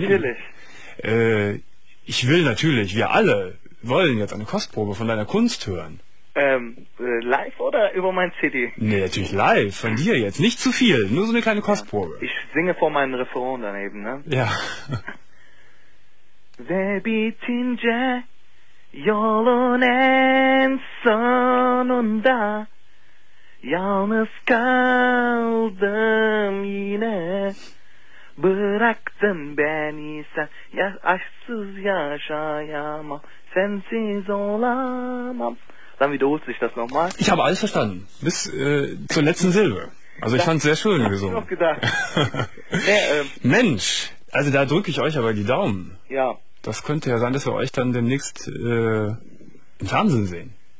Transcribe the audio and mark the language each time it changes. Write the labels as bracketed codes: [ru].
[de] natürlich, Leben. Natürlich. Ich will natürlich, wir alle wollen jetzt eine Kostprobe von deiner Kunst hören. Live oder über mein CD? Nee, natürlich live, von dir jetzt. Nicht zu viel, nur so eine kleine Kostprobe. Ich singe vor meinem Refrain daneben, ne? Ja. [tr] Baby Tinge, Yolunen sonunda, yalnız kaldım yine, bıraktın beni sen, ya aşksız yaşayamam, sensiz olamam. [de] Dann wiederholt sich das nochmal. Ich habe alles verstanden. Bis zur letzten Silbe. Also ich fand es sehr schön gesungen. Hab ich noch gedacht. Mensch, also da drücke ich euch aber die Daumen. Ja. Das könnte ja sein, dass wir euch dann demnächst im Fernsehen sehen.